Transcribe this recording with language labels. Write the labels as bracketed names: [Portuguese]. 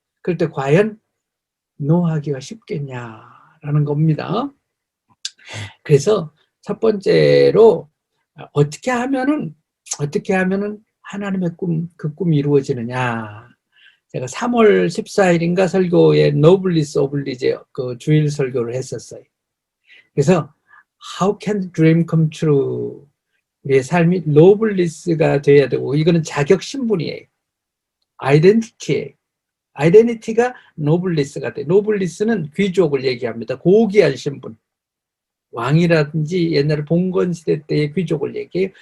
[Korean] 그럴 때 과연 노 하기가 쉽겠냐라는 겁니다. 그래서 첫 번째로 어떻게 하면은 하나님의 꿈, 그 꿈이 이루어지느냐. 제가 3월 14일인가 설교에 노블리스 오블리제 그 주일 설교를 했었어요. [English] 그래서 How can the dream come true? [Korean] 우리의 삶이 노블리스가 돼야 되고, 이거는 자격 신분이에요. 아이덴티티예요. 아이덴티티가 노블리스가 돼. 노블리스는 귀족을 얘기합니다. 고귀한 신분. 왕이라든지 옛날에 봉건 시대 때의 귀족을 얘기해요.